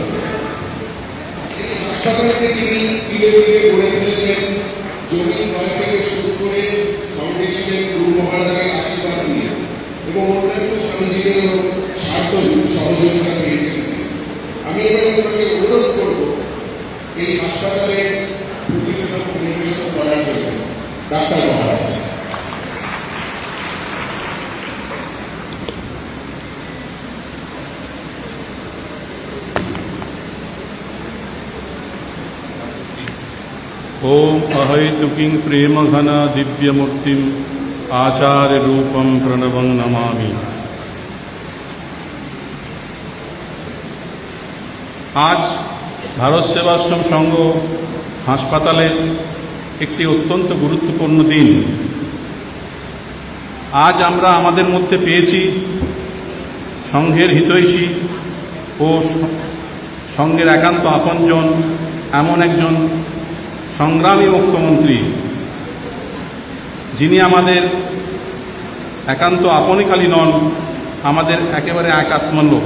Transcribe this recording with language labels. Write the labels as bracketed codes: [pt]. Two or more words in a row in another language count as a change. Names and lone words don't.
[bn] এই হাসপাতালকে তিনি ধীরে ধীরে গড়ে তুলেছেন জমি ক্রয় থেকে শুরু করে সঙ্গে ছিলেন গুরু মহারাজের আশীর্বাদ নিয়ে এবং অন্যান্য স্বামীজিদেরও স্বার্থ সহযোগিতা পেয়েছেন। আমি এবার আপনাকে অনুরোধ করব এই হাসপাতালে প্রতিবেদন পরিবেশন করার জন্য ডাক্তার মহারাজ। [sa] ओम अहैतुकीं प्रेमघन दिव्यमूर्तिम् आचार्य रूपं प्रणवं नमामि। [bn] आज ভারত সেবাশ্রম সংঘ হাসপাতালের একটি অত্যন্ত গুরুত্বপূর্ণ দিন। আজ আমরা আমাদের মধ্যে পেয়েছি সংঘের হিতৈষী ও সংঘের একান্ত আপনজন, এমন একজন সংগ্রামী মুখ্যমন্ত্রী যিনি আমাদের একান্ত আপনি খালি নন, আমাদের একেবারে একাত্ম লোক।